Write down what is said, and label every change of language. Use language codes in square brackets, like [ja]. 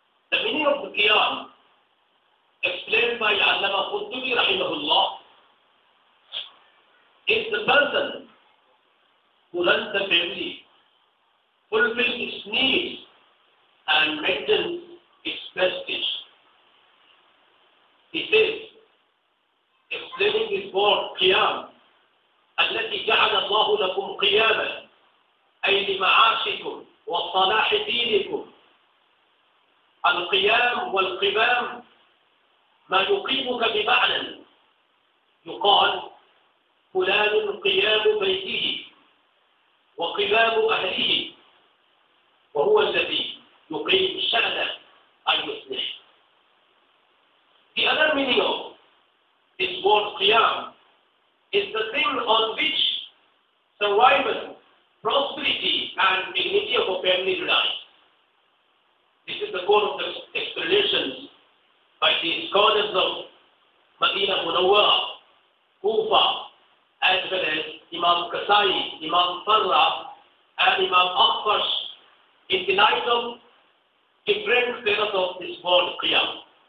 [en] The meaning of the qiyam, explained by Allama Qurtubi rahimahullah, is the person who runs the family, fulfills its needs, and maintains its prestige. He says, explaining this word [ar] قيام التي جعل الله لكم قياما أي لمعاشكم وصلاح دينكم. القيام والقوام ما يقيمك بمعنى، يقال فلان قيام بيته وقوام أهله، وهو الذي يقيم شأنه أن يصلح. [en] The other meaning of this word qiyam is the thing on which survival, prosperity, and dignity of a family relies. This is the core of the explanations by the scholars of Madinah Munawwara, Kufa, as well as Imam Kasai, Imam Farra, and Imam Akhbash in the light of different pillars of this word qiyam.